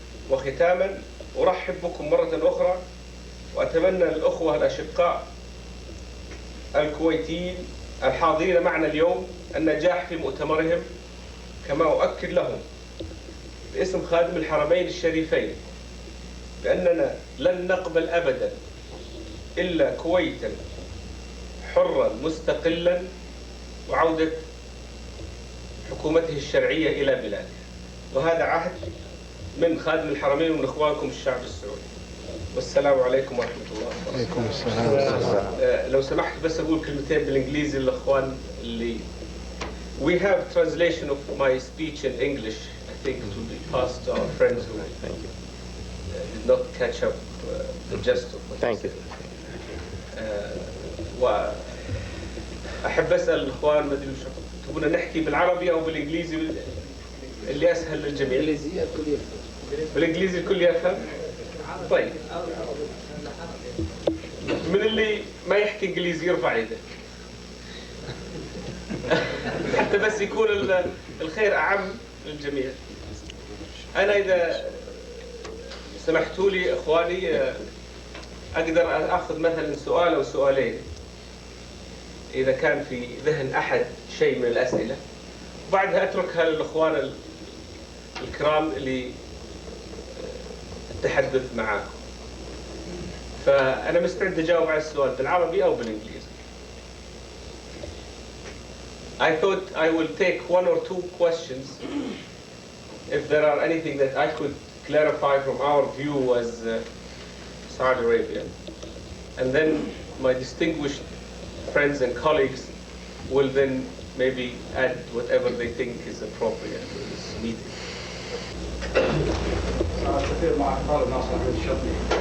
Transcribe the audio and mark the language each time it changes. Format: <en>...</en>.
<ar>وختاما أرحب بكم مرة أخرى، وأتمنى للأخوة الأشقاء الكويتيين الحاضرين معنا اليوم النجاح في مؤتمرهم، كما أؤكد لهم باسم خادم الحرمين الشريفين بأننا لن نقبل أبدا إلا كويتا حرا مستقلا وعودة حكومته الشرعية إلى بلاده. وهذا عهد من خادم الحرمين ومن إخوانكم الشعب السعودي. والسلام عليكم ورحمة الله وبركاته. عليكم السلام. لو سمحت بس أقول كلمتين بالإنجليزي للإخوان اللي</ar> <en>We have translation of my speech in English. I think it will be passed to our friends who did not catch up the gist of what Thank you.</en> <ar>وأحب أسأل الإخوان ما أدري تبغون نحكي بالعربي أو بالإنجليزي اللي أسهل للجميع. الإنجليزية الكل يفهم. بالإنجليزي الكل يفهم؟ طيب. من اللي ما يحكي إنجليزي يرفع يده. حتى بس يكون الخير أعم للجميع. أنا إذا سمحتوا لي إخواني أقدر أخذ مثلا سؤال أو سؤالين إذا كان في ذهن أحد شيء من الأسئلة، وبعدها أتركها للإخوان الكرام للتحدث معاكم. فأنا مستعد أجاوب على السؤال بالعربي أو بالإنجليزي.</ar> <en>I thought I will take one or two questions if there are anything that I could clarify from our view as Saudi Arabia. And then my distinguished friends and colleagues will then maybe add whatever they think is appropriate to this meeting.</en> <ar>كثير مع احضار الناصر الشطي.</ar>